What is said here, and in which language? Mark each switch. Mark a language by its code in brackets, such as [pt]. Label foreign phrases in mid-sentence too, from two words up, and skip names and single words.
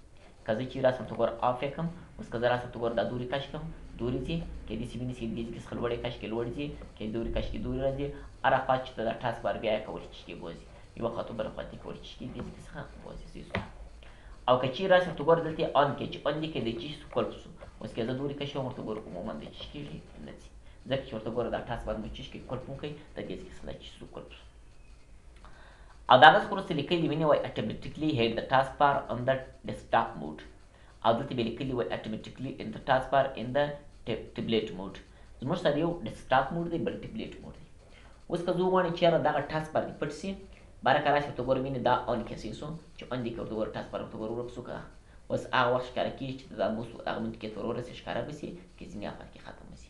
[ps] که زه چیرې راسم ورته ګوره آف یې کړم، اوس که زه راسم ورته ګوره دا دورې کش کړم، دورې ځي، کیدای شي وینې چې دې ځای څخه لوړې کش کې لوړ ځي، که دورې کش کې دورې راځي، هر خوا چې ته دا ټاسک بار بیا یې کولی چې بوځي، یوه خوا ته بله خوا ته یې کولی چې دې ځای څخه بوځي. او که چیرې راسم ورته ګوره دلته یې آن کړې، چې آن دې کړې د چی قلف شو. اوس که زه دورې کش کوم ورته ګوره عموما د چی کېږي نه ځي، ځکه چې ورته ګوره دا ټاسک بار مو چی کړي قلف مو کوي، د دې ځای څخه دا چی قلف شو. او د هغه څخه وروسته لیکلي وینې وایي [en] automatically hide the taskbar on the desktop mode. [ps] او دلته بیا لیکلي وایي [en] automatically in the taskbar in the tablet mode. [ps] زموږ سره یو [en] desktop mode [ps] دی، بل [en] tablet mode [ps] دی. اوس که زه وغواړم چې یاره دغه ټاسک بار دې پټ سي، باره که راشي ورته ګوره وینې دا آن کړې صحیح شو، چې آن دې کړه ورته ګوره ټاسک بار ورته ګوره ورک شو. که اوس هغه وخت ښکاره کېږي چې دا موس هغه منطقې ته ور ورسېږي، ښکاره به سي، که ځینې افات کې ختم به سي.